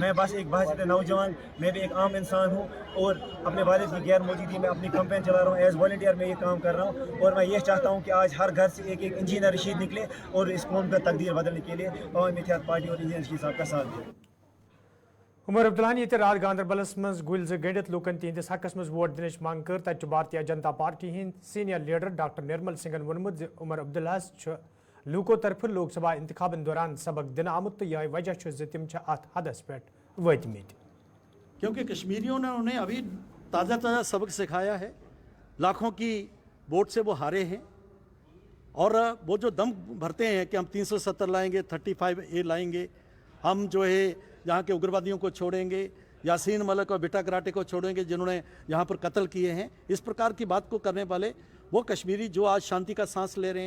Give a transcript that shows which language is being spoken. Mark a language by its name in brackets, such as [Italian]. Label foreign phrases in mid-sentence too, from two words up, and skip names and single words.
[Hindi] मैं बस एक बासित नौजवान, मैं भी एक आम इंसान हूँ और अपने वालिद की गैर मौजूदगी में अपनी कंपेन चला रहा हूँ। एज वॉलंटियर मैं ये काम कर रहा हूँ और मैं ये चाहता हूँ कि आज हर घर से एक इंजीनियर रशीद निकले और इस कौम का तकदीर बदलने के लिए अवामी इत्तेहाद पार्टी और इंजीनियर रशीद साहब का साथ दे। [Kashmiri] उमर अब्दुल्लान ये रात गांधरबलस मज गुल गंडित लूकन तिहंदिस हकस मज वोट दिन मांग कर तत भारतीय जनता पार्टी हंद [English] senior leader [Kashmiri] डॉक्टर निर्मल सिंगन वोनमुत उमर अब्दुल्लाहस लूको तरफ लोकसभा इंतखाबन दौरान सबक दिन आमुत तो यह वजह तिम अत हदस पे वतमित, [Hindi] क्योंकि कश्मीरियों ने उन्हें अभी ताज़ा सबक सिखाया है। लाखों की वोट से वो हारे हैं और वो जो दम भरते हैं कि हम 370 लाएंगे, 35A लाएंगे, हम जो है यहाँ के उग्रवादियों को छोड़ेंगे, यासीन मलिक और बेटा कराटे को छोड़ेंगे जिन्होंने यहाँ पर कत्ल किए हैं, इस प्रकार की बात को करने वाले वो कश्मीरी जो आज शांति का सांस ले रहे हैं।